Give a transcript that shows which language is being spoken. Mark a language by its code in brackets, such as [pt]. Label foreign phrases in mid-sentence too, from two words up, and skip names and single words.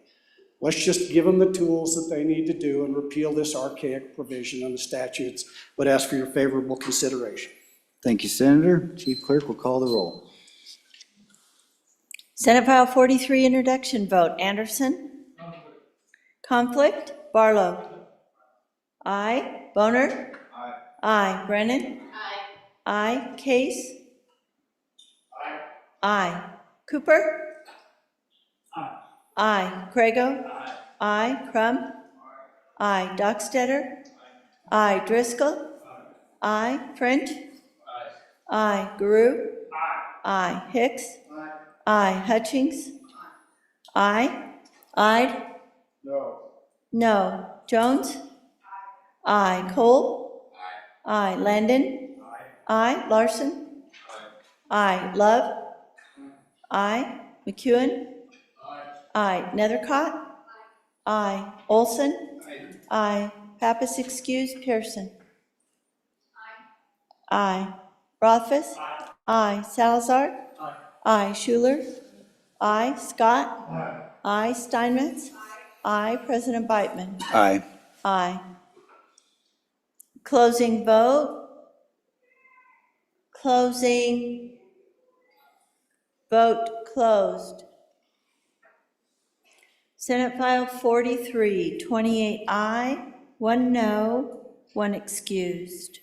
[en] Let's just give them the tools that they need to do and repeal this archaic provision in the statutes, but ask for your favorable consideration. Thank you, Senator. Chief Clerk will call the roll. Senate File 43, introduction vote. Anderson? Conflict? Barlow? Aye. Boner? Aye. Aye. Brennan? Aye. Case? Aye. Aye. Cooper? Aye. Aye. Crago? Aye. Aye. Crum? Aye. Dockstetter? Aye. Driscoll? Aye. French? Aye. Guru? Aye. Hicks? Aye. Hutchings? Aye. Ide? No. No. Jones? Aye. Cole? Aye. Landon? Aye. Larson? Aye. Love? Aye. McEwen? Aye. Nethercott? Aye. Olson? Aye. Pappas excused. Pearson? Aye. Rothfuss? Aye. Salazar? Aye. Schuler? Aye. Scott? Aye. Steinmetz? Aye. President Beitman? Aye. Aye. Closing vote. Closing. Vote closed. Senate File 43, 28 aye, 1 no, 1 excused.